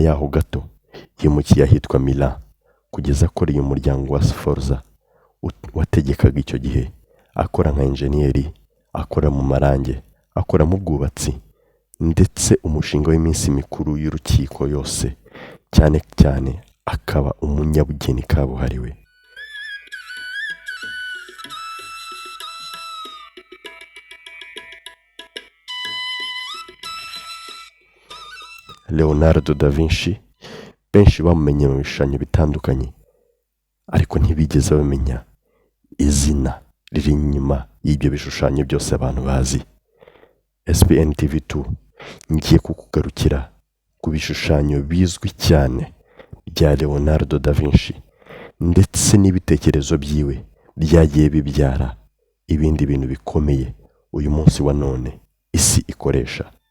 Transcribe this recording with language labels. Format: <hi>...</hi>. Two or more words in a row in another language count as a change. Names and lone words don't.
<rw>yaho gato yimukiye ahitwa Milan kugeza akoreye umuryango wa Sforza wategekaga icyo gihe, akora nka enjeniyeri, akora mu marange, akora mu bwubatsi, ndetse umushinga w'iminsi mikuru y'urukiko yose, cyane cyane akaba umunyabugeni kabuhariwe. Leonardo da Vinci benshi bamumenye mu bishushanyo bitandukanye, ariko ntibigeze bamenya izina riri inyuma y'ibyo bishushanyo byose abantu bazi. SPN TV2 ngiye kukugarukira ku bishushanyo bizwi cyane bya Leonardo da Vinci, ndetse n'ibitekerezo byiwe byagiye bibyara ibindi bintu bikomeye uyu munsi wa none isi ikoresha.</rw>